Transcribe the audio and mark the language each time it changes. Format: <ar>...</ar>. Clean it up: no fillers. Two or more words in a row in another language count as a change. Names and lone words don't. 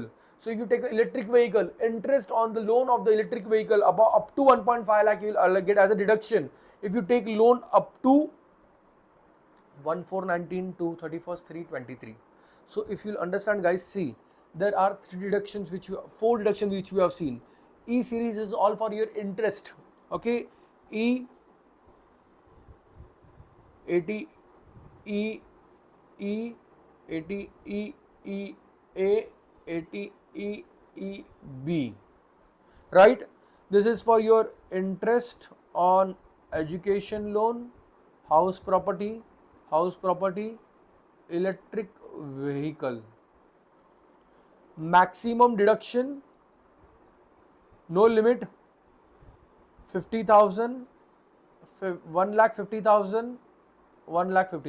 <en>So if you take an electric vehicle, interest on the loan of the electric vehicle up to 1.5 lakh you will get as a deduction. If you take loan up to 1/4/19 to 31st 3/23. So if you'll understand, guys, see there are four deductions which we have seen. E series is all for your interest. Okay, E 80 E E 80 E E A 80 E E B, right? This is for your interest on education loan, house property, electric vehicle. Maximum deduction, no limit, 50,000, 1,50,000, 1,50,000.</en>